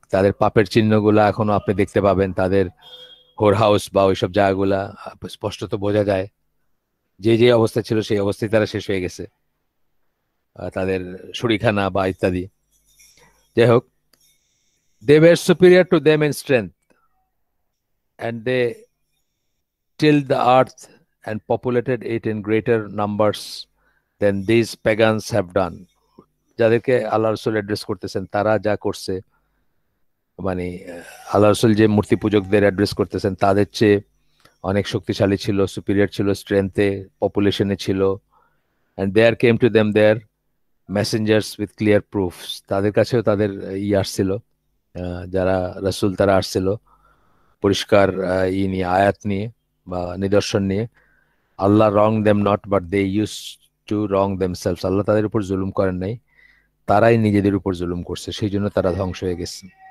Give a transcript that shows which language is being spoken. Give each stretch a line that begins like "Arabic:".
Bangla: তাদের পাপের চিহ্নগুলা এখনো আপনি দেখতে পাবেন, তাদের হোর হাউস বা ওইসব জায়গাগুলা স্পষ্টত বোঝা যায়। যে যে অবস্থা ছিল সেই অবস্থায় তারা শেষ হয়ে গেছে, তাদের শরীখানা বা ইত্যাদি। যাই হোক,
English: they were superior to them in strength and they tilled the earth and populated it in greater numbers than these pagans have done।
Bangla: যাদেরকে আল্লাহ রসুল অ্যাড্রেস করতেছেন, তারা যা করছে, মানে আল্লাহ রসুল যে মূর্তি পূজকদের অ্যাড্রেস করতেছেন, তাদের চেয়ে অনেক শক্তিশালী ছিল, সুপিরিয়র ছিল, স্ট্রেংথে, পপুলেশনে ছিল।
English: and there came to them their messengers with clear proofs।
Bangla: তাদের কাছেও তাদের আসছিল, যারা রাসূল, তারা আসছিল পরিষ্কার নিয়ে, আয়াত নিয়ে বা নিদর্শন নিয়ে, আল্লাহ
English: wrong them not but they use to wrong themselves,
Bangla: আল্লাহ তাদের উপর জুলুম করেন নাই, তারাই নিজেদের উপর জুলুম করছে, সেই জন্য তারা ধ্বংস হয়ে গেছে।